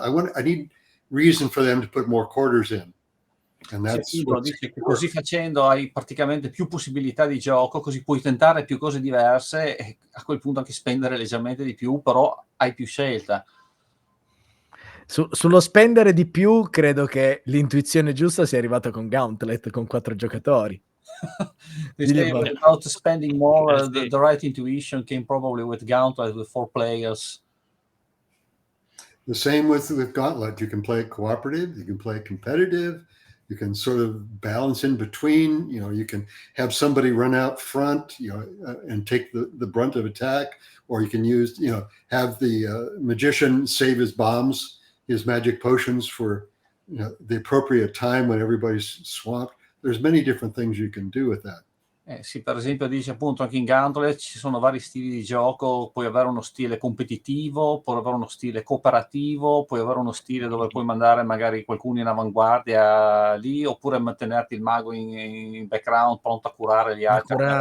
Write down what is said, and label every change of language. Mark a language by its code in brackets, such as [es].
[en] I need reason for them to put more quarters in. And that's [it] dice che così facendo hai praticamente più possibilità di gioco, così puoi tentare più cose diverse e a quel punto anche spendere leggermente di più, però hai più scelta. Sullo spendere di più credo che l'intuizione giusta sia arrivata con Gauntlet, con 4 giocatori. [en] They say about spending more, the right intuition came probably with Gauntlet with 4 players. The same with Gauntlet. You can play it cooperative, you can play it competitive, you can sort of balance in between. You know, you can have somebody run out front, and take the brunt of attack, or you can use, have the magician save his bombs, his magic potions for the appropriate time when everybody's swamped. There's many different things you can do with that. [it] Sì, per esempio dice appunto anche in Gauntlet ci sono vari stili di gioco, puoi avere uno stile competitivo, puoi avere uno stile cooperativo, puoi avere uno stile dove puoi mandare magari qualcuno in avanguardia lì, oppure mantenerti il mago in background pronto a curare gli altri.